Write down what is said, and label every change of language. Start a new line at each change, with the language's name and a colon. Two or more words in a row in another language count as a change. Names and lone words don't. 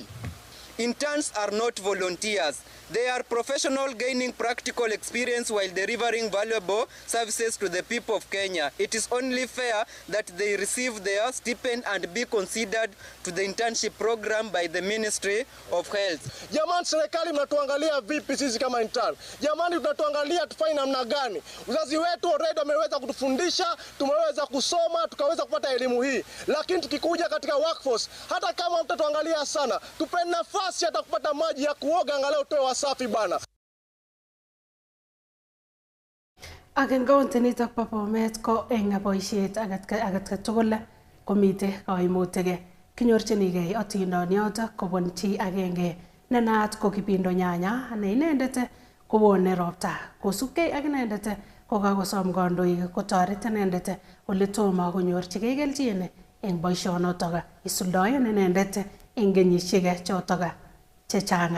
English: Interns are not volunteers. They are professionals gaining practical experience while delivering valuable services to the people of Kenya. It is only fair that they receive their stipend and be considered to the internship program by the Ministry of Health.
Swahili: Jamani, serikali mnatuangalia vipi sisi kama intern? Jamani, tunatuangalia tufanye namna gani? Uzazi wetu already wameweza kutufundisha, tumeweza kusoma, tukaweza kupata elimu hii. Lakini tukikuja katika workforce, hata kama mtatuangalia sana, tupeni nafasi hata kupata maji ya kuoga angalau tuwe safi bana.
Kalenjin: Ak county nitok bo Bomet ko eng boisiet aget tugul komite kaimutik kinyorchinigei atindoniot kobun chi agenge ne naat ko Kibindo Nyanya ne inendet kowone ropta kosubkei ak inendet ko kakosom kandoik kotoret inendet ole tomo konyorchigei kelchin eng boisionotok isuldoen inendet eng kenyisiek chotok chechang.